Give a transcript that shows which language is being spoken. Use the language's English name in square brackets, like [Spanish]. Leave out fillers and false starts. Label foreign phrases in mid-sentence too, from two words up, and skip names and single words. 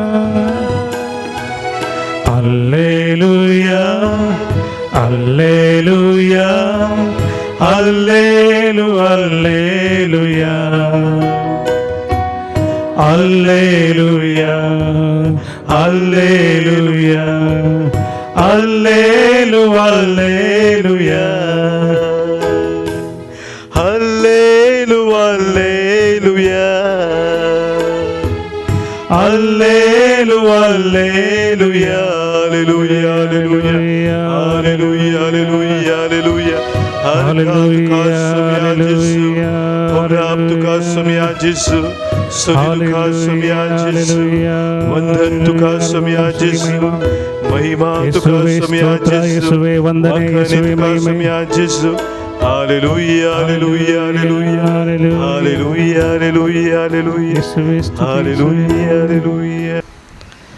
[Konkani] ಅಲ್ಲೇಲುಯಾ, ಅಲ್ಲೇಲುಯಾ, ಅಲ್ಲೇಲು, ಅಲ್ಲೇಲುಯಾ, ಅಲ್ಲೇಲುಯಾ, ಅಲ್ಲೇಲುಯಾ, ಅಲ್ಲೇಲು, ಅಲ್ಲೇಲುಯಾ, ಹಲ್ಲೇಲು, ಅಲ್ಲೇಲುಯಾ, ಅಲ್ಲೇಲು, ಅಲ್ಲೇಲುಯಾ, Hallelujah, hallelujah, hallelujah, hallelujah, hallelujah. महिमा तुका समया जिसु वंदने यीशुवे महिमा जिसु Hallelujah, hallelujah, hallelujah, hallelujah, hallelujah, hallelujah, hallelujah, hallelujah.